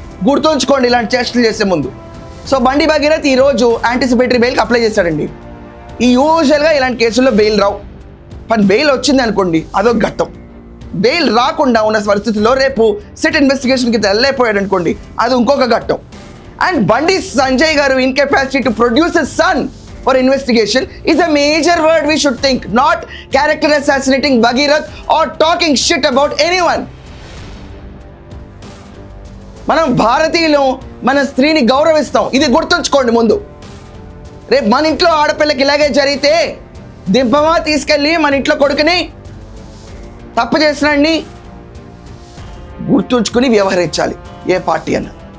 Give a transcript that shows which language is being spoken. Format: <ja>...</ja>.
<te>గుర్తుంచుకోండి ఇలాంటి చేష్టలు చేసే ముందు. సో బండి భగీరథ్ ఈరోజు యాంటిసిపేటరీ బెయిల్కి అప్లై చేశాడండి. ఈ యూజువల్గా ఇలాంటి కేసుల్లో బెయిల్ రావు. కానీ బెయిల్ వచ్చింది అనుకోండి, అదొక ఘట్టం. బెయిల్ రాకుండా ఉన్న పరిస్థితుల్లో రేపు సిట్ ఇన్వెస్టిగేషన్కి వెళ్ళైపోయాడు అనుకోండి, అది ఇంకొక ఘట్టం.</te> <en>And Bandi Sanjay గారు incapacity to produce a son for investigation is a major word we should think, not character assassinating Bhagirath or talking shit about anyone.</en> <te>మనం భారతీయులు, మన స్త్రీని గౌరవిస్తాం, ఇది గుర్తుంచుకోండి ముందు. రేపు మన ఇంట్లో ఆడపిల్లకి ఇలాగే జరిగితే దింపమా తీసుకెళ్ళి మన ఇంట్లో కొడుకుని? తప్పు చేసినాన్ని గుర్తుంచుకుని వ్యవహరించాలి ఏ పార్టీ అన్న.</te>